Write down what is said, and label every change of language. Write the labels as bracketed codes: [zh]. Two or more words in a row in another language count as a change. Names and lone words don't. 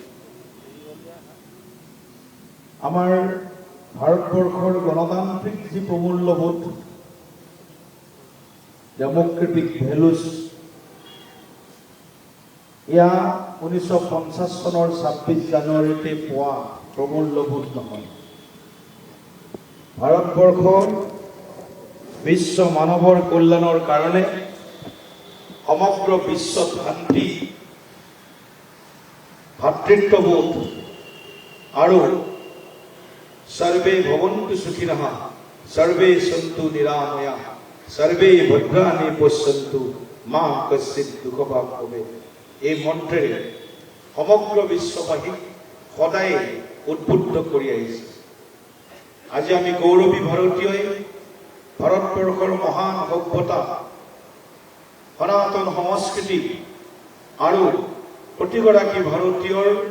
[as] আমাৰ ভাৰতবৰ্ষৰ গণতান্ত্ৰিক যি প্ৰমূল্যবোধ [en] democratic values [as] এয়া 1950 চনৰ 26 জানুৱাৰীতে পোৱা প্ৰমূল্যবোধ নহয় ভাৰতবৰ্ষ বিশ্ব মানৱৰ কল্যাণৰ কাৰণে সমগ্ৰ বিশ্বত শান্তি ভাতৃত্ববোধ আৰু [sa] सर्वे भवन्तु सुखिनः सर्वे सन्तु निरामया सर्वे भद्राणि पश्यन्तु मा कश्चित् दुःखभाग् भवेत् [as] এই মন্ত্ৰেৰে সমগ্ৰ বিশ্ববাসীক সদায় উদ্বুদ্ধ কৰি আহিছে আজি আমি গৌৰৱী ভাৰতীয়ই ভাৰতবৰ্ষৰ মহান সভ্যতা সনাতন সংস্কৃতি আৰু প্ৰতিগৰাকী ভাৰতীয়ৰ